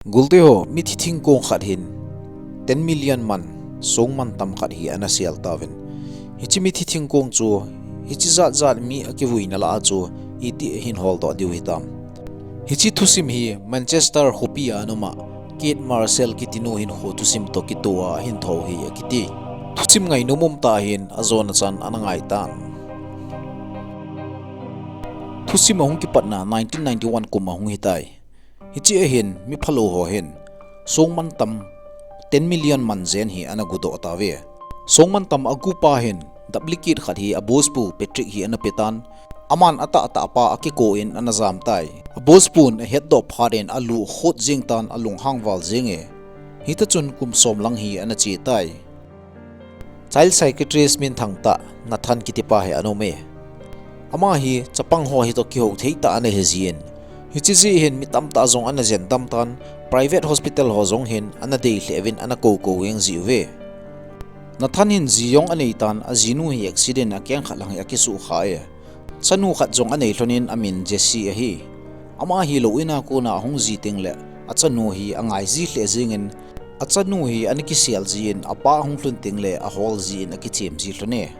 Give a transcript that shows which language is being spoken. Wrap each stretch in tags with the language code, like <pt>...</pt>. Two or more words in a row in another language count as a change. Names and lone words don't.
<tcz>Gulte ho mi thi thing kong khat hin 10 million man song man tam khat hi ana sial tawin hi chi mi thi thing kong chu hi chi zat mi akiwui na la chu iti hin hol do diu hitam hi chi thusim hi Manchester hopia anoma Kate Marcel kitinu hin ho thusim to kitua hin tho hi akiti thusim ngai numum ta hin azona chan anangai tan thusim hong ki patna 1991 kuma hong hitai hichi hin mi phalo ho hin songman tam 10 million man zen hi anagudo atawe songman tam agupa hin duplicate khat hi abospu Patrick hi anapetan aman ata pa akiko in anazam tai abospun head do pharen alu khot jingtan alung hangwal jenge hita chun kum som lang hi anachi tai</tcz> <en>child psychiatrist</en> <tcz>min thangta nathan kitipa he anome ama hi chapang ho hi to ki ho theita ane hezien hichizi hin mitam ta zong ana zen dam tan</tcz> <en>private hospital</en> <tcz>ho zong hin ana dei levin ana ko weng ziwe nathan hin ziyong anei tan azinu hi accident akyang khalang yakisu khae chanu khat zong anei hlonin amin jesi hi ama hi lo ina ko na hong ji tingle achanu hi angai ji hle jingin achanu hi aniki sial jin apa hong hlun tingle a hol jin akichem ji hlone</tcz>